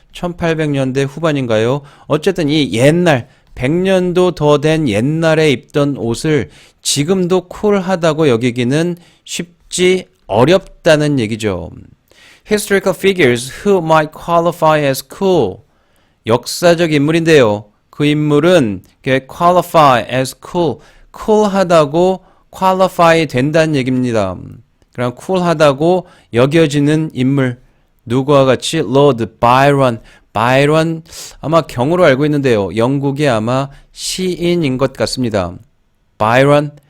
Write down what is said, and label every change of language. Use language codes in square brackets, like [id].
[ko] 1800년대 후반인가요? 어쨌든 이 옛날 100년도 더 된 옛날에 입던 옷을 지금도 쿨하다고 여기기는 쉽지 어렵다는 얘기죠. [en] Historical figures who might qualify as cool. [ko] 역사적 인물인데요. 그 인물은 [en] qualify as cool. [ko] cool하다고 qualify 된다는 얘기입니다. 그럼 cool하다고 여겨지는 인물. 누구와 같이 Lord Byron. 바이런 아마 경으로 알고 있는데요. 영국의 아마 시인인 것 같습니다. 바이런.